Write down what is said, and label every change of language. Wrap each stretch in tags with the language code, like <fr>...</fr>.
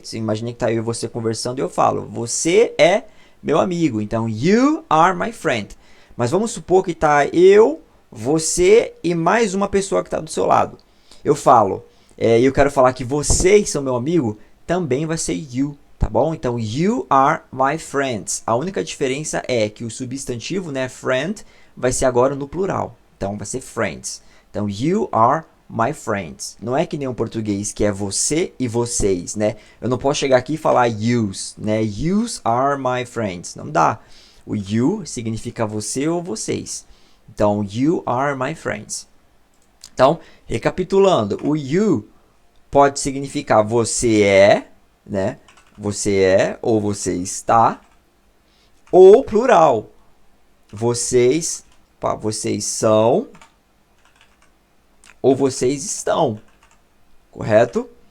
<pt>Você imagina que tá eu e você conversando e eu falo, você é meu amigo. Então,</pt> <en>you are my friend.</en> <pt>Mas vamos supor que tá eu, você e mais uma pessoa que está do seu lado. Eu falo, eu quero falar que vocês são meu amigo, também vai ser you. Tá bom?</pt> <en>Então, you are my friends.</en> <pt>A única diferença é que o substantivo, né, friend, vai ser agora no plural. Então, vai ser friends.</pt> <en>Então, you are my friends.</en> <pt>Não é que nem o português, que é você e vocês, né? Eu não posso chegar aqui e falar yous, né?</pt> <en>Yous are my friends.</en> <pt>Não dá. O you significa você ou vocês.</pt> <en>Então, you are my friends.</en> <pt>Então, recapitulando, o you pode significar você é, né? Você é ou você está, ou plural. Vocês são ou vocês estão, correto?</pt>